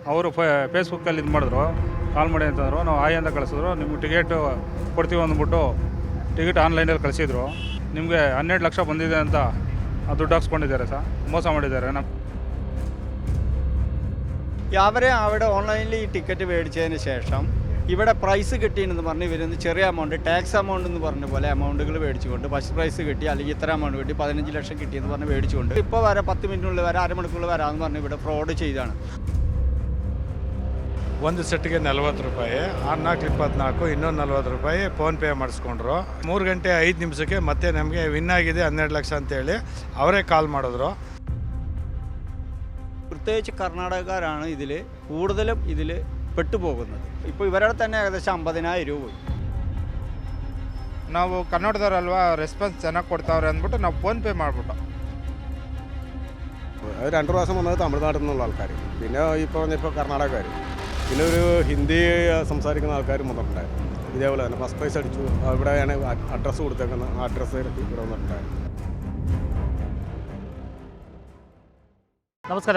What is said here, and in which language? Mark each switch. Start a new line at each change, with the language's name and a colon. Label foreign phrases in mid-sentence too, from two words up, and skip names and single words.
Kannada: ಅವರು ಫೇಸ್ಬುಕ್ಕಲ್ಲಿ ಇದು ಮಾಡಿದ್ರು, ಕಾಲ್ ಮಾಡಿ ಅಂತಂದರು. ನಾವು ಆಯ್ ಅಂತ ಕಳಿಸಿದ್ರು. ನಿಮ್ಗೆ ಟಿಕೆಟು ಕೊಡ್ತೀವಿ ಅಂದ್ಬಿಟ್ಟು ಟಿಕೆಟ್ ಆನ್ಲೈನಲ್ಲಿ ಕಳಿಸಿದ್ರು. ನಿಮಗೆ 12 ಲಕ್ಷ ಬಂದಿದೆ ಅಂತ ದುಡ್ಡು ಹಾಕ್ಸ್ಕೊಂಡಿದ್ದಾರೆ സർ. മോശം ಮಾಡಿದ್ದಾರೆ.
Malayalam: അവരെ അവിടെ ഓൺലൈനിൽ ഈ ടിക്കറ്റ് മേടിച്ചതിന് ശേഷം ഇവിടെ പ്രൈസ് കിട്ടിയെന്ന് പറഞ്ഞ് ഇവരൊന്ന് ചെറിയ
English: amount tax amount
Malayalam: എന്ന് പറഞ്ഞ പോലെ എമൗണ്ടുകൾ മേടിച്ചുകൊണ്ട്
English: first prize
Malayalam: കിട്ടി, അല്ലെങ്കിൽ ഇത്ര എമൗണ്ട് കിട്ടി, 15 ലക്ഷം കിട്ടിയെന്ന് പറഞ്ഞ് മേടിച്ചുകൊണ്ട് ഇപ്പോൾ വരെ 10 മിനിറ്റിനുള്ളിൽ വരെ അരമണിക്കൂറിൽ വരാമെന്ന് പറഞ്ഞ് ഇവിടെ ഫ്രോഡ് ചെയ്താണ്.
Kannada: ಒಂದು ಸೆಟ್ಗೆ 40 ರೂಪಾಯಿ, 4-24 ಇನ್ನೊಂದು 40 ರೂಪಾಯಿ ಫೋನ್ಪೇ ಮಾಡಿಸ್ಕೊಂಡ್ರು. 3 ಗಂಟೆ 5 ನಿಮಿಷಕ್ಕೆ ಮತ್ತೆ ನಮಗೆ ವಿನ್ ಆಗಿದೆ 12 ಲಕ್ಷ ಅಂತೇಳಿ ಅವರೇ ಕಾಲ್ ಮಾಡಿದ್ರು.
Malayalam: പ്രത്യേകിച്ച് കർണാടകക്കാരാണ് ഇതിൽ കൂടുതലും ഇതിൽ പെട്ടുപോകുന്നത്. ഇപ്പോൾ ഇവരുടെ തന്നെ ഏകദേശം 50,000 രൂപ പോയി.
Kannada: ನಾವು ಕನ್ನಡದವರಲ್ವಾ, ರೆಸ್ಪಾನ್ಸ್ ಚೆನ್ನಾಗಿ ಕೊಡ್ತಾವ್ರೆ ಅಂದ್ಬಿಟ್ಟು ನಾವು ಫೋನ್ಪೇ ಮಾಡಿಬಿಟ್ಟು.
Malayalam: അത് 2 പ്രാവശ്യം വന്നത് തമിഴ്നാട്ടിൽ നിന്നുള്ള ആൾക്കാർ, പിന്നെ ഇപ്പോൾ കർണാടകക്കാർ, പിന്നെ ഒരു ഹിന്ദി സംസാരിക്കുന്ന ആൾക്കാരും വന്നിട്ടുണ്ടായിരുന്നു. ഇതേപോലെ തന്നെ
English: first prize
Malayalam: അടിച്ചു. ഇവിടെയാണ് അഡ്രസ്സ് കൊടുത്തേക്കുന്നത്. ആ അഡ്രസ്സ് ഇവിടെ വന്നിട്ടുണ്ടായിരുന്നു. നമസ്കാരം.